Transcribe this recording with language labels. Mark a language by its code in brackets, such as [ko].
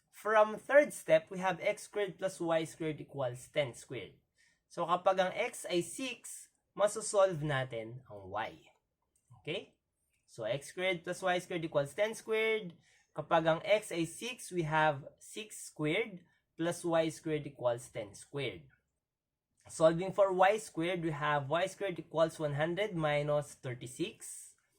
[en] From third step, we have x squared plus y squared equals 10 squared. [tl] So, kapag ang x ay 6, masosolve natin ang y. [en] Okay? So, x squared plus y squared equals 10 squared. [tl] Kapag ang x ay 6, [en] we have 6 squared plus y squared equals 10 squared. Solving for y squared, we have y squared equals 100 minus 36.